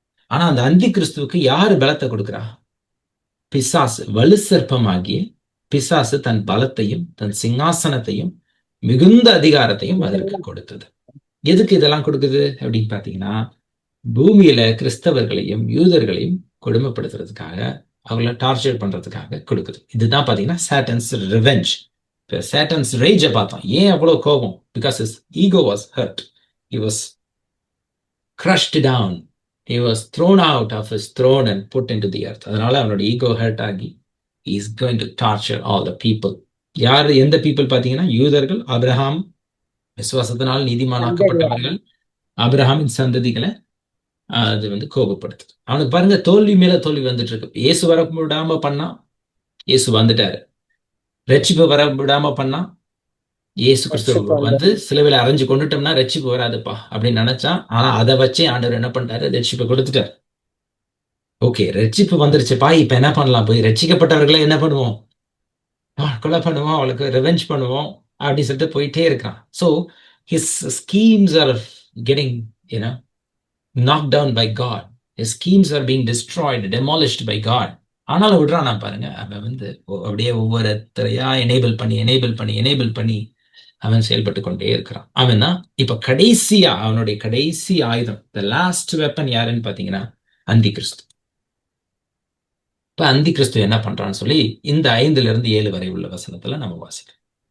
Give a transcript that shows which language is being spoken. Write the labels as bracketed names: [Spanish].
[Tamil] ஆனா அந்த அந்தி கிறிஸ்துவுக்கு யாரு பலத்தை கொடுக்கிறா? பிசாசு, வலு சர்ப்பமாகிய பிசாசு தன் பலத்தையும் தன் சிங்காசனத்தையும் மிகுந்த அதிகாரத்தையும் அதற்கு கொடுத்தது. எதுக்கு இதெல்லாம் கொடுக்குது அப்படின்னு பாத்தீங்கன்னா, பூமியில கிறிஸ்தவர்களையும் யூதர்களையும் கொடுமைப்படுத்துறதுக்காக, அவங்கள டார்ச்சர் பண்றதுக்காக கொடுக்குது. இதுதான் பாத்தீங்கன்னா சாட்டன்ஸ் ரிவெஞ்ச். இப்ப சாட்டன்ஸ் ரேஜை பார்த்தோம். ஏன் அவ்வளவு கோபம்? [English] Because his ego was hurt. He was crushed down. He was thrown out of his throne and put into the earth. [Tamil] அதனால அவனோட ஈகோ ஹர்ட் ஆகி [English] he is going to torture all the people. [Tamil] யார் எந்த people பாத்தீங்கன்னா யூதர்கள், Abraham விசுவாசத்தினால் நீதிமானாக்கப்பட்டவர்கள், ஆபிரகாமின் சந்ததிகளை அது கோபப்படுத்துது. அவனுக்கு பாருங்க தோல்வி மேல தோல்வி வந்துட்டு இருக்கு. இயேசு வர விடாம பண்ணா இயேசு வந்துட்டாரு. ரட்சிப்பு வர விடாம பண்ணா இயேசு கிறிஸ்து சிலுவையில அரைஞ்சு கொண்டுட்டோம்னா ரட்சிப்பு வராதுப்பா அப்படின்னு நினைச்சான். ஆனா அதை வச்சே ஆண்டவர் என்ன பண்ணிட்டாரு? ரட்சிப்பை கொடுத்துட்டாரு. ஓகே, ரட்சிப்பு வந்துருச்சுப்பா, இப்ப என்ன பண்ணலாம்? போய் ரட்சிக்கப்பட்டவர்களை என்ன பண்ணுவோம்? கொலை பண்ணுவோம், அவளுக்கு ரிவெஞ்ச் பண்ணுவோம் அப்படின்னு சொல்லிட்டு போயிட்டே இருக்கிறான். [English] So his schemes are getting knocked down by God. His schemes are being destroyed, demolished by God. [Tamil] ஆனாலும் விடுறான் பாருங்க. அவன் அப்படியே ஒவ்வொருத்தரையா எனேபிள் பண்ணி அவன் செயல்பட்டு கொண்டே இருக்கிறான். அவன் தான் இப்ப கடைசியா அவனுடைய கடைசி ஆயுதம், [English] the last weapon [Tamil] யாருன்னு பாத்தீங்கன்னா அந்தி கிறிஸ்து. இப்ப அந்தி கிறிஸ்து என்ன பண்றான்னு சொல்லி இந்த 5-7 வரை உள்ள வசனத்துல நம்ம வாசிக்கலாம்.